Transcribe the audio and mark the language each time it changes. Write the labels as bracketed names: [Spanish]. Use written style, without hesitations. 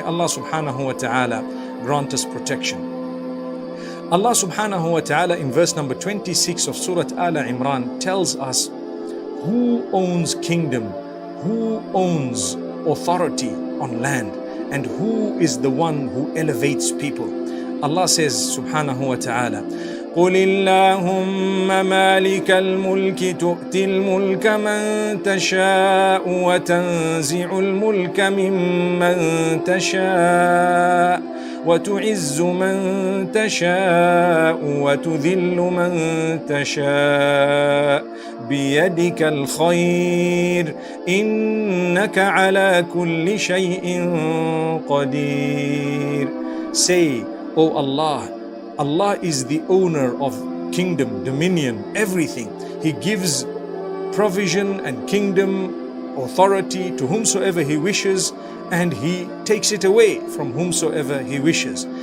[English] May Allah subhanahu wa ta'ala grant us protection. Allah subhanahu wa ta'ala in verse number 26 of Surah Al-Imran tells us who owns kingdom, who owns authority on land, and who is the one who elevates people. Allah says [Arabic] subhanahu wa ta'ala, قُلِ اللَّهُمَّ مَالِكَ الْمُلْكِ تُؤْتِي الْمُلْكَ مَنْ تَشَاءُ وَتَنْزِعُ الْمُلْكَ مِمَّنْ تَشَاءُ وَتُعِزُّ مَنْ تَشَاءُ وَتُذِلُّ مَنْ تَشَاءُ بِيَدِكَ الْخَيْرُ إِنَّكَ عَلَى كُلِّ شَيْءٍ قَدِيرٌ. [English] Say, O Allah, Allah is the owner of kingdom, dominion, everything. He gives provision and kingdom, authority to whomsoever He wishes, and He takes it away from whomsoever He wishes.